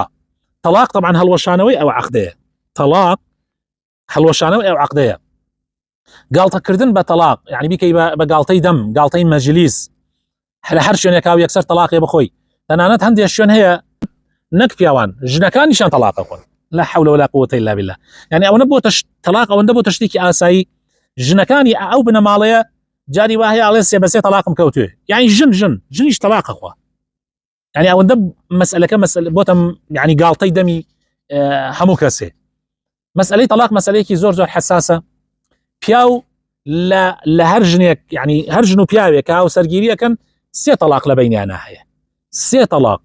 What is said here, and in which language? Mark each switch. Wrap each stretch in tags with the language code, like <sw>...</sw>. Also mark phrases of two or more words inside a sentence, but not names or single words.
<ckb>تەلاق طبعا هەڵوەشانەوەی ئەو عەقدەیە، تەلاق هەڵوەشانەوەی ئەو عەقدەیە. گاڵتەکردن بە تەلاق یعنی بیکەی بە گاڵتەی دەم، گاڵتەی مەجلیس، لە هەر شوێنێکا و یەکسەر تەلاقێ بخۆی. تەنانەت هەندێک شوێن هەیە نەک پیاوان ژنەکانیشان تەلاق ئەخۆن،</ckb> <ar>لا حول ولا قوة إلا بالله.</ar> <ckb>يعني ئەوەنە بۆ تەلاق ئەوەندە بۆ تشتێکی ئاسایی، ژنەکانی ئەو بنەماڵەیە جاری وهەیە ئەڵێ سێ بەسێ تەلاقم کەوتوێ، یعنی ژنیش تەلاق ئەخوا. يعني ئەوەندە مەسئلەکە بۆتە يعني گاڵتەی دەمی هەموو کەسێ. مەسئلەی تەلاق مەسئلەیەکی زۆر زۆر حساسە. پیاو لە هەر ژنێک يعني هەر ژن و پیاوێک کە هاوسەرگیری ئەکەن سێ تەلاق لە بەینیانە هەیە، سێ تەلاق.</ckb>